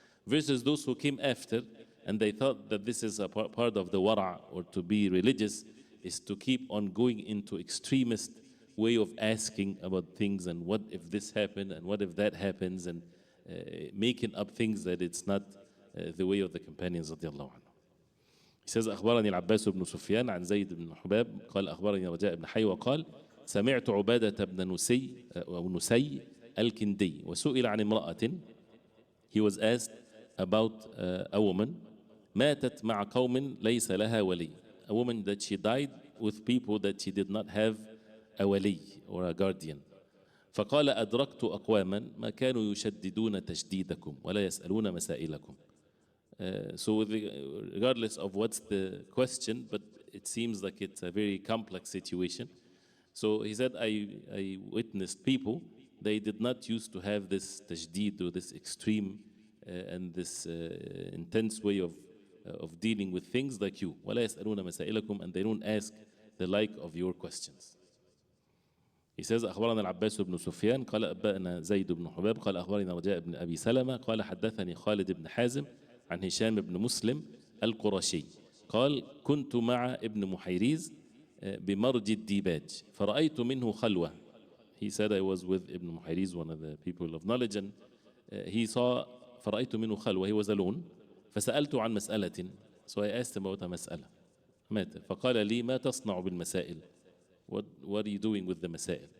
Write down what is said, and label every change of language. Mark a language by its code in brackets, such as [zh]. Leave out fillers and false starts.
[en] Versus those who came after and they thought that this is a part of the wara, or to be religious is to keep on going into extremist way of asking about things, and what if this happened and what if that happens, and making up things that it's not the way of the companions radiallahu anhu. [ar] He says أخبرني العباس بن سفيان عن زيد بن حباب قال أخبرني رجاء بن حي وقال سمعت عبادة بن نسي أو نسي الكندي وسئل عن امرأة. [en] He was asked about a woman [ar] ماتت مع قوم ليس لها ولي, [en] a woman that she died with people that she did not have a wali or a guardian. [ar] فقال أدركت أقواما ما كانوا يشددون تشديدكم ولا يسألون مسائلكم. [en] So regardless of what's the question, but it seems like it's a very complex situation. So he said, I witnessed people, they did not used to have this tajdeed, or this extreme and this intense way of dealing with things like you. [ar] وَلَا يَسْأَلُونَ مَسَائِلَكُمْ, [en] and they don't ask the like of your questions. [ar] He says أخبرنا العباس بن سفيان قال أنبأنا زيد بن حباب قال أخبرنا رجاء بن أبي سلمة قال حدثني خالد بن حازم عن هشام بن مسلم القرشي قال كنت مع ابن محيريز بمرج الديباج فرأيت منه خلوة. [en] He said I was with Ibn Muhayriz, one of the people of knowledge, and he saw [ar] فرأيت منه خلوة, [en] he was alone. [ar] فسألت عن مسألة, [en] so I asked him about a مسألة. [ar] مات فقال لي ما تصنع بالمسائل, [en] what are you doing with the masail?